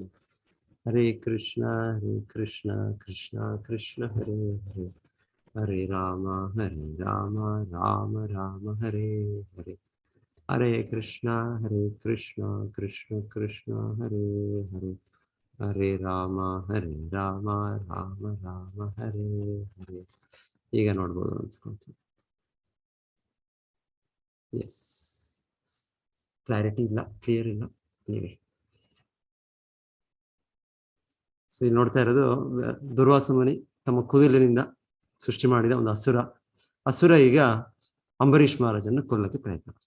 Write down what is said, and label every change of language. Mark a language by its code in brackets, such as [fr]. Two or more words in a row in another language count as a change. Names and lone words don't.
[sa] ಹರೇ ಕೃಷ್ಣ ಕೃಷ್ಣ ಕೃಷ್ಣ ಹರೇ ಹರೇ, ಹರೇ ರಾಮ ರಾಮ ರಾಮ ಹರೇ ಹರೇ. ಹರೇ ಕೃಷ್ಣ ಕೃಷ್ಣ ಕೃಷ್ಣ ಹರೇ ಹರೇ, ಹರೇ ರಾಮ ರಾಮ ರಾಮ ಹರೇ ಹರೇ. [kn] ಈಗ ನೋಡ್ಬೋದು ಅನ್ಸ್ಕೊಳ್ತೀನಿ. ಎಸ್, ಕ್ಲಾರಿಟಿ ಇಲ್ಲ, ಕ್ಲಿಯರ್ ಇಲ್ಲ ನೀವೇ. ಸೊ ಇಲ್ಲಿ ನೋಡ್ತಾ ಇರೋದು ದುರ್ವಾಸ ಮುನಿ ತಮ್ಮ ಕೂದಲಿನಿಂದ ಸೃಷ್ಟಿ ಮಾಡಿದ ಒಂದು ಹಸುರ ಈಗ ಅಂಬರೀಷ್ ಮಹಾರಾಜನ್ನು ಕೊಲ್ಲಕ್ಕೆ ಪ್ರಯತ್ನ ಮಾಡ್ತಾರೆ.